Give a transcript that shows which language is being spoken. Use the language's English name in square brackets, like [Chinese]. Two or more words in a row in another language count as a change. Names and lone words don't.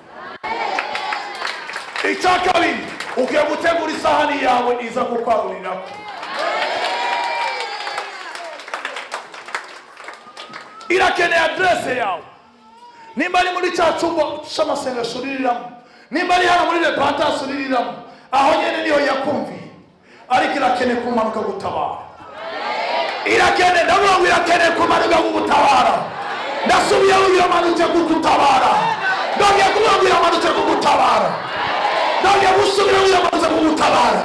[Rundi] Icyakabiri ugiye gutegura isahani yawe iza kukwarurira. Irakeneye adresse yawe. Nimba ari muri cya cyumba cy'amasengesho uriramo, nimba ari hano muri repentance uriramo, aho nyene niyo yakumviye. Ariko irakeneye kumanuka gutabara. Irakeneye kumanuka gutabara. Ndasubiye uyamanutse gutabara. Ndongeye kumubwira amanutse gutabara. Ndongeye gusubira uyamanutse gutabara.